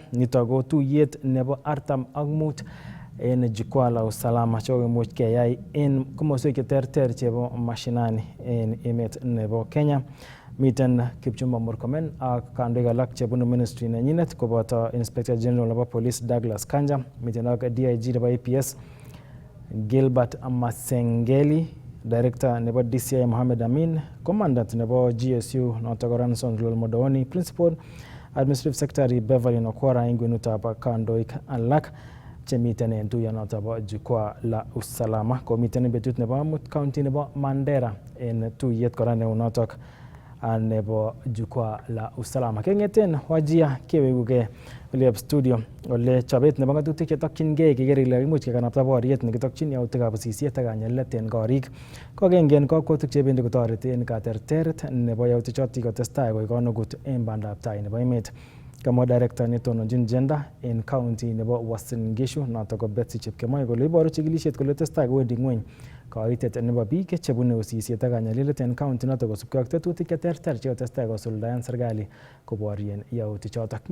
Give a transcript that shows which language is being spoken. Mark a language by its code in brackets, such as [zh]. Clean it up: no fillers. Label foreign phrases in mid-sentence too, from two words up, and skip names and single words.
[kln] Nito ko tuyet nebo 45 en [sw] jukwaa la usalama [kln] chekokimuch keyai en komoswek cheterter chebo mashinani en emet nebo Kenya. Miten Kipchumba Murkomen ak kandoik alak chebunu ministry nenyinet koboto [en] Inspector General [kln] nebo Police Douglas Kanja, miten ak DIG nebo APS Gilbert Masengeli, Director nebo DCI Mohamed Amin, Commandant nebo GSU noto Ranson Lol Modoni, [en] Principal Administrative Secretary [kln] Beverly Nokwara ingwenutab kandoik alak chemiten en tuyonoto bo [sw] jukwaa la usalama. [kln] Komiten betut nebo amut county nebo Mandera en tuyet kora neunotok nebo [sw] jukwaa la usalama. [kln] Kengeten Wajir kewekuge William studio ole chobet nebo ngatutik chetokyingei keker ile imuch kekanapta boriet nekitokyin yautikab usisiet ak kanyalet en korik. Kogengen kakwotik chebendi kotoreti en katerteret nebo yautik chotok kotestai koik konugut en bandab tai nebo emet. Kamwa director netononjin gender en county nebo Uasin Gishu noto ko Betsy Chepkemoi kole iboru chikilisiet kole testai kowendi ngweny kaitet nebo biik chebune usisiet ak kanyalilet en county noto kosubkei ak tetutik cheterter chekotestai kosuldaen serikali koborien yautik chotok.